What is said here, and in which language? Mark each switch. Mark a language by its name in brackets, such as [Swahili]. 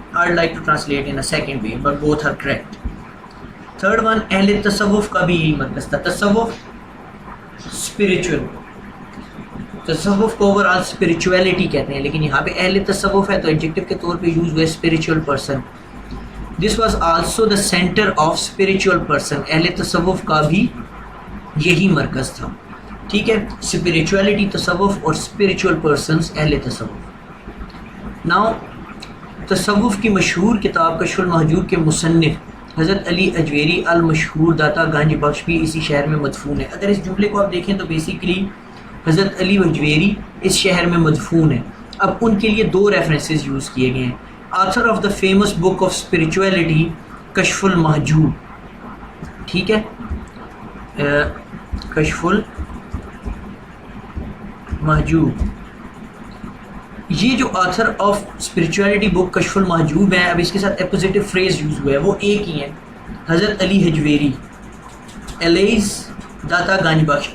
[English] I like to translate in a second way but both are correct. Third one [Urdu] اہل تصوف کا بھی یہی مرکز تھا. تصوف اسپریچول, تصوف کو اوور آل اسپریچولیٹی کہتے ہیں, لیکن یہاں پہ اہل تصوف ہے تو ایڈجیکٹو کے طور پہ یوز ہوئے spiritual person. [English] This was also the centre of spiritual person. [Urdu] اہل تصوف کا بھی یہی مرکز تھا. ٹھیک ہے, اسپریچولیٹی تصوف اور اسپریچول پرسنس اہل تصوف. ناؤ تصوف کی مشہور کتاب کشف المحجوب کے مصنف حضرت علی اجویری المشہور داتا گنج بخش بھی اسی شہر میں مدفون ہے. اگر اس جملے کو آپ دیکھیں تو بیسیکلی حضرت علی اجویری اس شہر میں مدفون ہے. اب ان کے لیے دو ریفرنسز یوز کیے گئے ہیں. [English] Author of the famous book of spirituality Kashf al-Mahjub. [Urdu] ٹھیک ہے, کشف المحجوب, یہ جو آتھر آف اسپریچولیٹی بک کشف المحجوب ہے, اب اس کے ساتھ اپوزیٹو فریز یوز ہوا ہے, وہ ایک ہی ہے, حضرت علی حجویری الیز داتا گنج بخش.